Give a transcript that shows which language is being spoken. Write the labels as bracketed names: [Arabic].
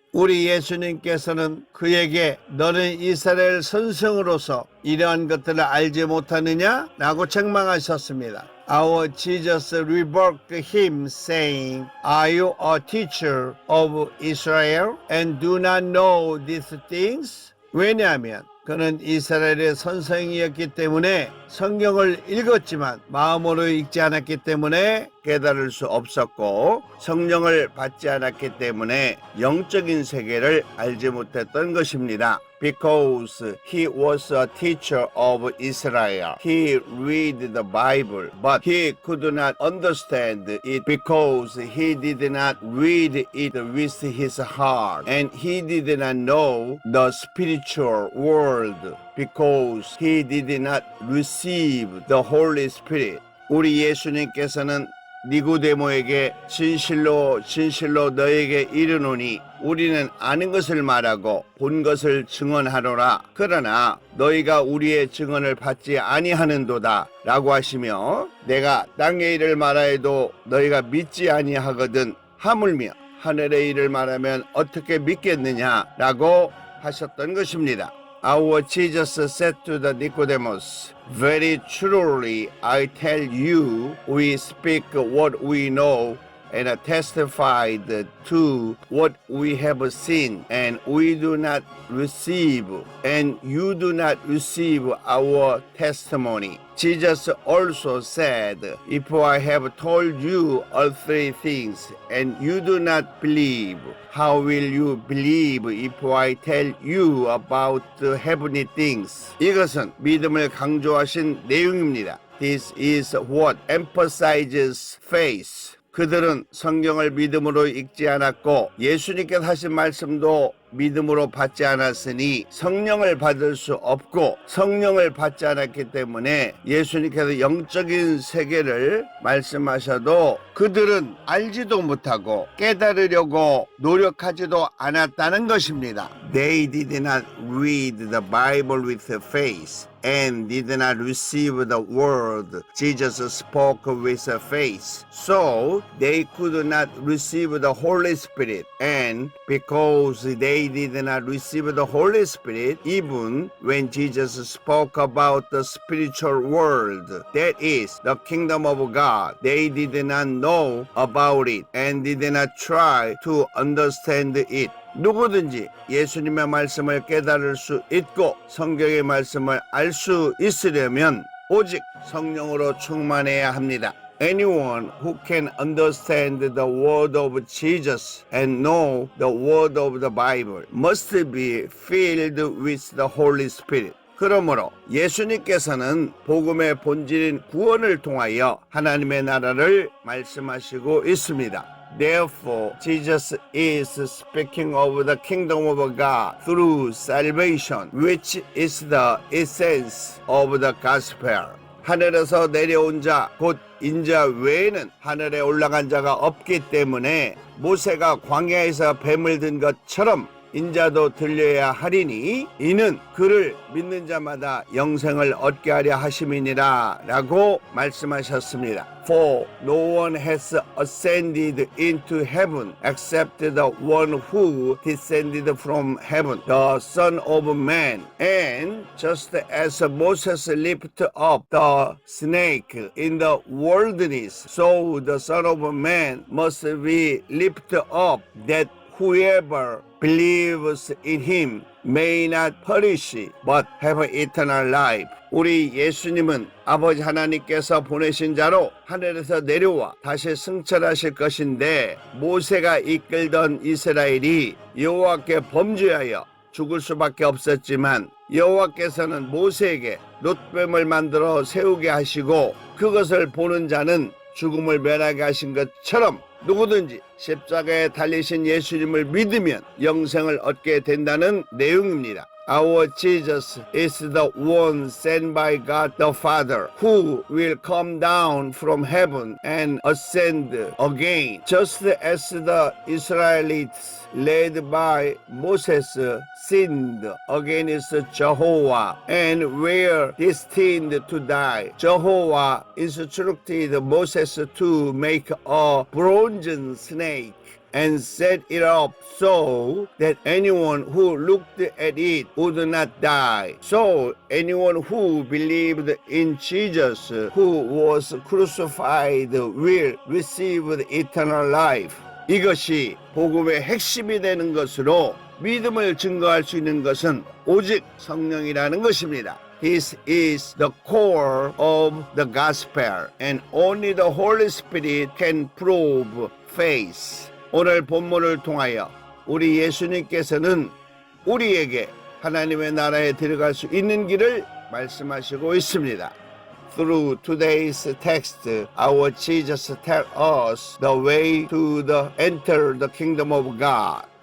[Korean] 우리 예수님께서는 그에게 너는 이스라엘 선생으로서 이러한 것들을 알지 못하느냐? 라고 책망하셨습니다. [English] Our Jesus rebuked him, saying, Are you a teacher of Israel and do not know these things? [Korean] 왜냐하면 그는 이스라엘의 선생이었기 때문에 성경을 읽었지만 마음으로 읽지 않았기 때문에 깨달을 수 없었고 성령을 받지 않았기 때문에 영적인 세계를 알지 못했던 것입니다. [English] Because he was a teacher of Israel, he read the Bible, but he could not understand it because he did not read it with his heart, and he did not know the spiritual world because he did not receive the Holy Spirit. [Korean] 우리 예수님께서는 니고데모에게 진실로 진실로 너에게 이르노니 우리는 아는 것을 말하고 본 것을 증언하노라. 그러나 너희가 우리의 증언을 받지 아니하는도다 라고 하시며 내가 땅의 일을 말하여도 너희가 믿지 아니하거든 하물며 하늘의 일을 말하면 어떻게 믿겠느냐 라고 하셨던 것입니다. [English] Our Jesus said to the Nicodemus, Very truly I tell you, we speak what we know and testified to what we have seen, and we do not receive, and you do not receive our testimony. Jesus also said, If I have told you all three things, and you do not believe, how will you believe if I tell you about the heavenly things? [Korean] 이것은 믿음을 강조하신 내용입니다. [English] This is what emphasizes faith. [Korean] 그들은 성경을 믿음으로 읽지 않았고 예수님께서 하신 말씀도 믿음으로 받지 않았으니 성령을 받을 수 없고 성령을 받지 않았기 때문에 예수님께서 영적인 세계를 말씀하셔도 그들은 알지도 못하고 깨달으려고 노력하지도 않았다는 것입니다. [English] They did not read the Bible with faith and did not receive the word Jesus spoke with faith. So they could not receive the Holy Spirit, and because they did not receive the Holy Spirit, even when Jesus spoke about the spiritual world, that is, the kingdom of God, they did not know about it and did not try to understand it. [Korean] 누구든지 예수님의 말씀을 깨달을 수 있고 성경의 말씀을 알 수 있으려면 오직 성령으로 충만해야 합니다. [English] Anyone who can understand the word of Jesus and know the word of the Bible must be filled with the Holy Spirit. [Korean] 그러므로 예수님께서는 복음의 본질인 구원을 통하여 하나님의 나라를 말씀하시고 있습니다. [English] Therefore, Jesus is speaking of the kingdom of God through salvation, which is the essence of the gospel. [Korean] 하늘에서 내려온 자, 곧 인자 외에는 하늘에 올라간 자가 없기 때문에 모세가 광야에서 뱀을 든 것처럼 인자도 들려야 하리니 이는 그를 믿는 자마다 영생을 얻게 하려 하심이니라 라고 말씀하셨습니다. [English] For no one has ascended into heaven except the one who descended from heaven, the Son of Man. And just as Moses lifted up the snake in the wilderness, so the Son of Man must be lifted up, that whoever believes in him may not perish but have eternal life. [Korean] 우리 예수님은 아버지 하나님께서 보내신 자로 하늘에서 내려와 다시 승천하실 것인데, 모세가 이끌던 이스라엘이 여호와께 범죄하여 죽을 수밖에 없었지만 여호와께서는 모세에게 놋뱀을 만들어 세우게 하시고 그것을 보는 자는 죽음을 면하게 하신 것처럼 누구든지 십자가에 달리신 예수님을 믿으면 영생을 얻게 된다는 내용입니다. [English] Our Jesus is the one sent by God the Father, who will come down from heaven and ascend again, just as the Israelites led by Moses sinned against Jehovah and were destined to die. Jehovah instructed Moses to make a bronze snake and set it up so that anyone who looked at it would not die. So anyone who believed in Jesus, who was crucified, will receive eternal life. [Korean] 이것이 복음의 핵심이 되는 것으로 믿음을 증거할 수 있는 것은 오직 성령이라는 것입니다. [English] This is the core of the gospel, and only the Holy Spirit can prove faith. [Korean] 오늘 본문을 통하여 우리 예수님께서는 우리에게 하나님의 나라에 들어갈 수 있는 길을 말씀하시고 있습니다. [English] Through today's text, our Jesus tells us the way to enter the kingdom of God.